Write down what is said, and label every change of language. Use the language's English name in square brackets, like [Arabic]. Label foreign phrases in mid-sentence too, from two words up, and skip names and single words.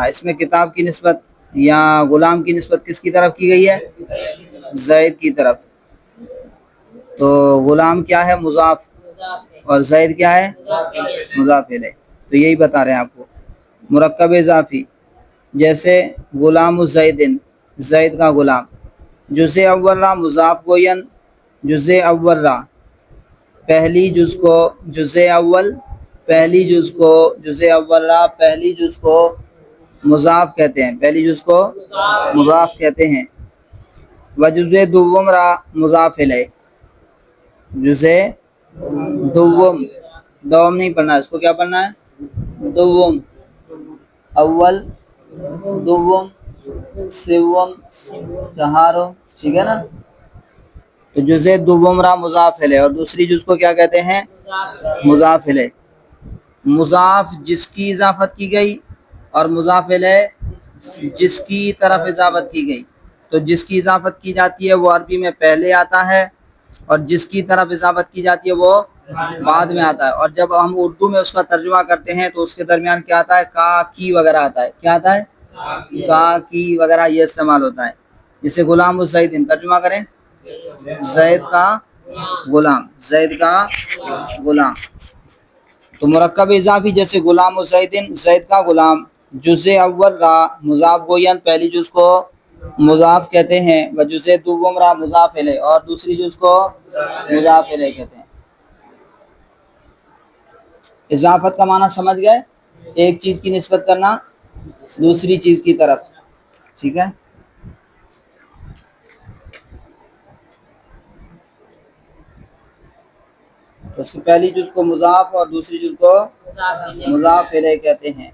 [Urdu] اس میں کتاب کی نسبت یا غلام کی نسبت کس کی طرف کی گئی ہے؟ زید کی طرف۔ تو غلام کیا ہے؟ مضاف، اور زید کیا ہے؟ مضاف الیہ۔ تو یہی بتا رہے ہیں آپ کو مرکب اضافی۔ جیسے [Arabic] غلام زیدن، [Urdu] زید کا غلام، [Persian] جزء اول را مضاف گوین، جزء اول را [Urdu] پہلی جز کو، [Persian] جزء اول [Urdu] پہلی جز کو، [Persian] جزء اول را [Urdu] پہلی جز کو مضاف کہتے ہیں، پہلی جز کو مضاف کہتے ہیں۔ [Persian] و جزء دوم را مضاف الیہ، [Urdu] جزء دوم، دوم نہیں پڑھنا، اس کو کیا پڑھنا ہے؟ [Persian] دوم، اول، دوم، سوم، [Urdu] چہارم، ٹھیک ہے نا؟ تو [Persian] جزء دوم را مضاف الیہ، [Urdu] اور دوسری جز کو کیا کہتے ہیں؟ مضاف الیہ۔ مضاف جس کی اضافت کی گئی، اور مضاف الیہ جس کی طرف اضافت کی گئی۔ تو جس کی اضافت کی جاتی ہے وہ عربی میں پہلے آتا ہے، اور جس کی طرف اضافت کی جاتی ہے وہ بعد میں آتا ہے۔ اور جب ہم اردو میں اس کا ترجمہ کرتے ہیں تو اس کے درمیان کیا آتا ہے؟ کا، کی وغیرہ آتا ہے۔ کیا آتا ہے؟ کا، کی وغیرہ، یہ استعمال ہوتا ہے۔ جسے [Arabic] غلام الزیدن [Urdu] ترجمہ کریں، زید کا غلام، زید کا غلام۔ تو مرکب اضافی جیسے [Arabic] غلام الزیدن، [Urdu] زید کا غلام، [Persian] جزء اول را مضاف گوین [Urdu] پہلی جز کو مضاف کہتے ہیں، [Persian] و جزء دوم را مضاف الیہ، [Urdu] اور دوسری جز کو مضاف الیہ کہتے ہیں۔ اضافت کا معنی سمجھ گئے؟ ایک چیز کی نسبت کرنا دوسری چیز کی طرف، ٹھیک ہے؟ تو اس کی پہلی جز کو مضاف اور دوسری جز کو مضاف الیہ کہتے ہیں۔